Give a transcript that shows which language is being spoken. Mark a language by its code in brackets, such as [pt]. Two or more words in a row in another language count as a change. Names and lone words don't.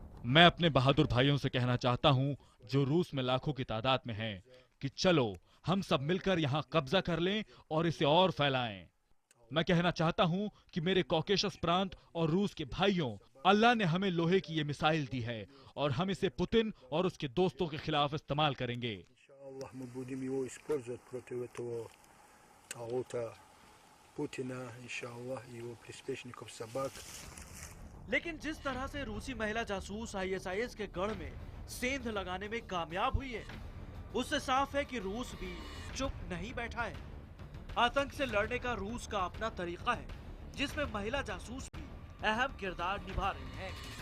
[hi] मैं अपने बहादुर भाइयों से कहना चाहता हूं, जो रूस में लाखों की तादाद में हैं, कि चलो हम सब मिलकर यहां कब्जा कर लें और इसे और फैलाएं। मैं कहना चाहता हूं कि मेरे कॉकेशस प्रांत और रूस के भाइयों, अल्लाह ने हमें लोहे की ये मिसाइल दी है और हम इसे पुतिन और उसके दोस्तों के खिलाफ इस्तेमाल करेंगे। [ru] Иншаллах, мы будем его использовать против этого кого-то Путина, иншаллах, его приспешников собак. [hi] लेकिन जिस तरह से रूसी महिला जासूस आईएसआईएस के गढ़ में सेंध लगाने में कामयाब हुई है, उससे साफ है कि रूस भी चुप नहीं बैठा है। आतंक से लड़ने का रूस का अपना तरीका है, जिसमें महिला जासूस भी अहम किरदार निभा रही हैं।